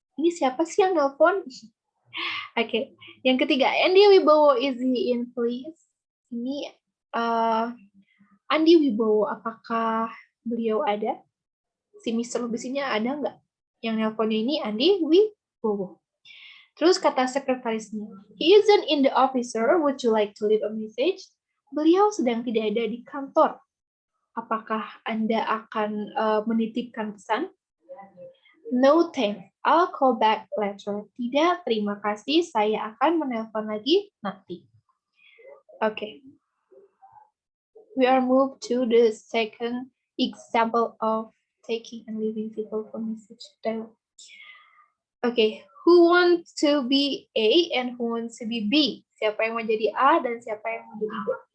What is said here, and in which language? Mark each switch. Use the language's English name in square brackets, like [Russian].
[Indonesian] Ini siapa sih yang nelpon? Oke, yang ketiga, [English] Andy Wibowo, is he in, please? [Indonesian] Ini Andy Wibowo, apakah beliau ada? Si Mr. Lubis ini ada nggak? Yang nelponnya ini Andy Wibowo. Terus kata sekretarisnya, [English] he isn't in the office, sir. Would you like to leave a message? [Indonesian] Beliau sedang tidak ada di kantor. Apakah Anda akan menitipkan pesan? [English] No thanks, I'll call back later. [Indonesian] Tidak, terima kasih, saya akan menelpon lagi nanti. Okay. [English] We are moved to the second example of taking and leaving people for message dialogue. Okay, who wants to be A and who wants to be B? [Indonesian] Siapa yang mau jadi A dan siapa yang mau jadi B?